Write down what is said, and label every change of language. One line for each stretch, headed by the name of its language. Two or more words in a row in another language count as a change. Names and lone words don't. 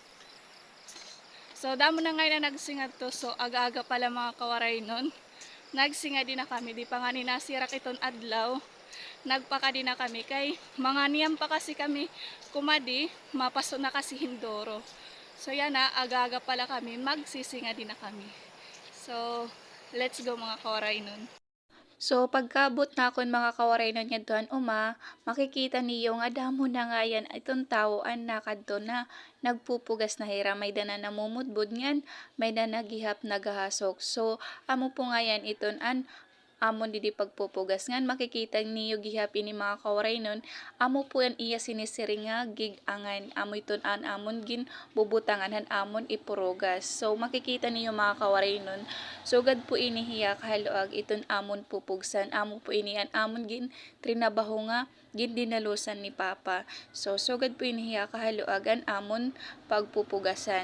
Waray: So damo na ngayon na nagsingat to so aga-aga pala mga kawaray nun. Nagsinga din na kami di pa nga ni nasirak iton adlaw. Nagpaka din na kami kay mga niyam pa kasi kami kumadi mapaso na kasi hindoro. So yan na aga-aga pala kami magsisinga din na kami.
English: So let's go
Waray: mga kawaray nun. So, pagkabot na akon mga kawaray nun yadtoan uma, makikita niyo nga damo na nga yan itong tao an nakadto na nagpupugas na hira. May dana namumudbud ngan, may dana gihap nagahasok. So, amo po nga yan iton an amon didi pagpupugas ngan makikita niyo gihap ini mga kawaray nun amo po yan iya sinisiring nga gig angan amo iton an amon gin bubutangan han amon ipurugas so makikita niyo mga kawaray nun sugad po ini hiya kahaluag iton amon pupugsan amo po ini an amon gin trinabaho nga gin dinalusan ni papa so sugad po ini hiya kahaluag an amon pagpupugasan.